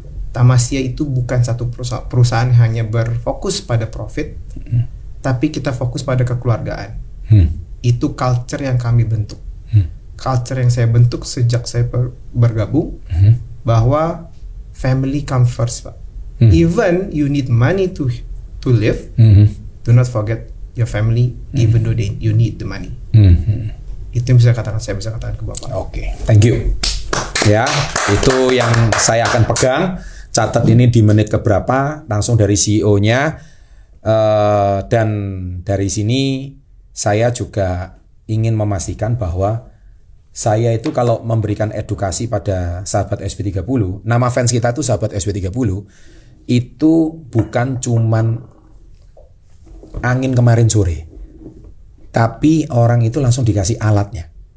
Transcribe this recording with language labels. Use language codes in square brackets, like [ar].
[id] Tamasya itu bukan satu perusahaan yang hanya berfokus pada profit, tapi kita fokus pada kekeluargaan. Itu culture yang kami bentuk. Culture yang saya bentuk sejak saya bergabung, bahwa [en] family come first, [id] Pak. [en] Even you need money to live, do not forget your family, even though you need the money. [id] Itu yang saya bisa katakan ke Bapak. Oke, [en] thank you. [id] Ya, itu yang saya akan pegang. Catat ini di menit keberapa, langsung dari CEO-nya. Dan dari sini saya juga ingin memastikan bahwa saya itu kalau memberikan edukasi pada sahabat SP30, nama fans kita itu sahabat SP30, itu bukan cuman angin kemarin sore, tapi orang itu langsung dikasih alatnya.